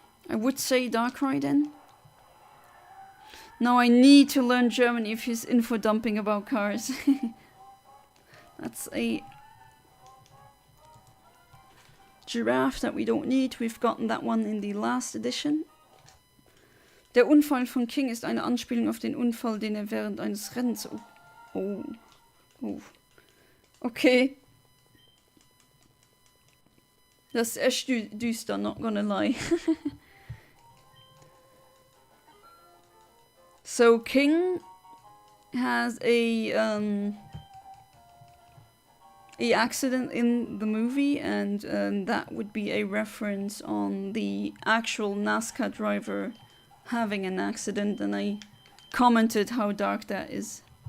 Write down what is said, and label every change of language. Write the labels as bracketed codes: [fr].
[en] I would say Darkrai then. Now I need to learn German if he's info dumping about cars. That's a giraffe that we don't need. We've gotten that one in the last edition. [de] Der Unfall von King ist eine Anspielung auf den Unfall, den er während eines Rennens... Oh. Okay. Das ist echt düster, not gonna lie. [en] So King has a accident in the movie, and that would be a reference on the actual NASCAR driver having an accident, and I commented how dark that is.